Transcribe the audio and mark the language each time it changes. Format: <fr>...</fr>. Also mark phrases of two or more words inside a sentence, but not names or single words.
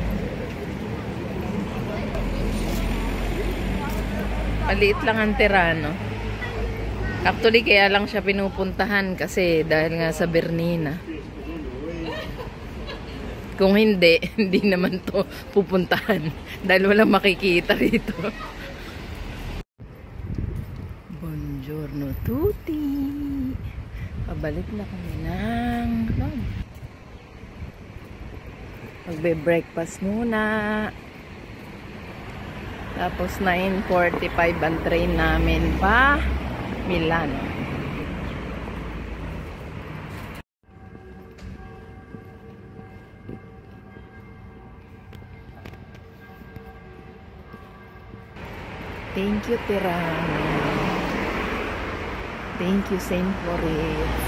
<tl>Maliit lang ang Tirano. Actually, kaya lang siya pinupuntahan kasi dahil nga sa Bernina. Kung hindi, hindi naman to pupuntahan dahil walang makikita rito.</tl> <it>Buongiorno tutti.</it> <tl>Pabalik na kami ng magbe-breakfast muna. Tapos 9:45 ang train namin pa Milan.</tl> <en>Thank you, Tirano. Thank you, St. Moritz.</en>